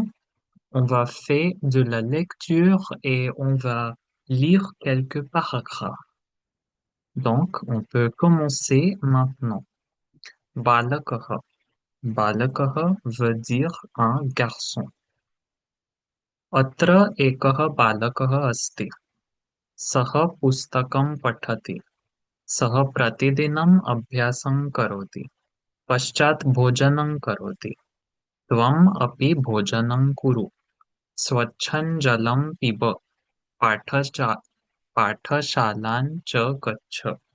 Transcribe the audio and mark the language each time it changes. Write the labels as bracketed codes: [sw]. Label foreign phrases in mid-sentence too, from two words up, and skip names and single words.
[fr] On va faire de la lecture et on va lire quelques paragraphes. Donc, on peut commencer maintenant. Balakaha. Balakaha veut dire un garçon. [sa] अत्र एकः बालकः अस्ति. सः पुस्तकं पठति. सः प्रतिदिनं अभ्यासं करोति. पश्चात् भोजनं करोति त्वम् अपि भोजनं कुरु स्वच्छं जलं पिब पाठशा पाठशालां च गच्छ